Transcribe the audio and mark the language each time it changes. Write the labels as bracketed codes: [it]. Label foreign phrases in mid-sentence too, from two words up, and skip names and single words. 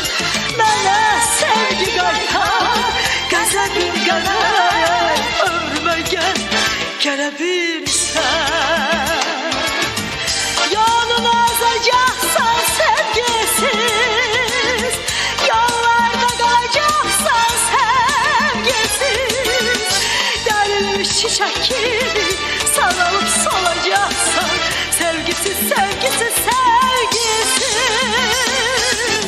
[az] Mənə sevgi qaytar qəzəbin qədərək, ömrümə gəl, gələ bilsən. [tr] Yolunu azacaksan sevgisiz, yollarda kalacaksan sevgisiz. Derilmiş çiçek gibi sarılıp solacaksan sevgisiz, sevgisiz, sevgisiz.